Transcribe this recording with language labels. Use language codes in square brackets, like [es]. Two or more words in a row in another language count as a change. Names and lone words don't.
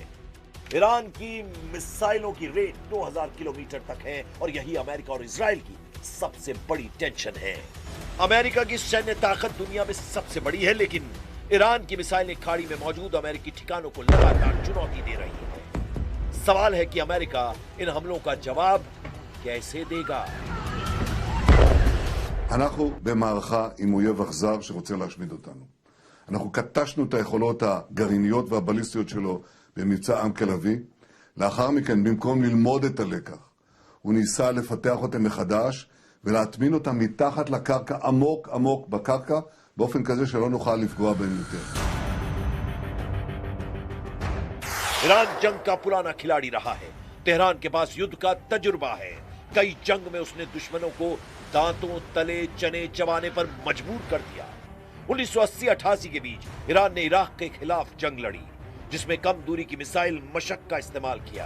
[hi] ईरान की मिसाइलों की रेंज 2000 किलोमीटर तक है और यही अमेरिका और इजराइल की सबसे बड़ी टेंशन है। अमेरिका की सैन्य ताकत दुनिया में सबसे बड़ी है, लेकिन ईरान की मिसाइलें खाड़ी में मौजूद अमेरिकी ठिकानों को लगातार चुनौती दे रही है। सवाल है कि अमेरिका इन हमलों का जवाब कैसे देगा। [he] אנחנו במערכה עם אויב אכזר שרוצה להשמיד אותנו. אנחנו קטשנו את היכולות הגרעיניות והבליסטיות שלו במבצע עם כלבי. לאחר מכן, במקום ללמוד את הלקח, הוא ניסה לפתח אותם מחדש ולהטמין אותם מתחת לקרקע, עמוק עמוק בקרקע, באופן כזה שלא נוכל לפגוע בהם יותר. [hi] ईरान जंग का पुराना खिलाड़ी रहा है। तेहरान के पास युद्ध का तजुर्बा है। कई जंग में उसने दुश्मनों को दांतों तले चने चबाने पर मजबूर कर दिया। 1980-88 के बीच ईरान ने इराक के खिलाफ जंग लड़ी, जिसमें कम दूरी की मिसाइल मशक का इस्तेमाल किया।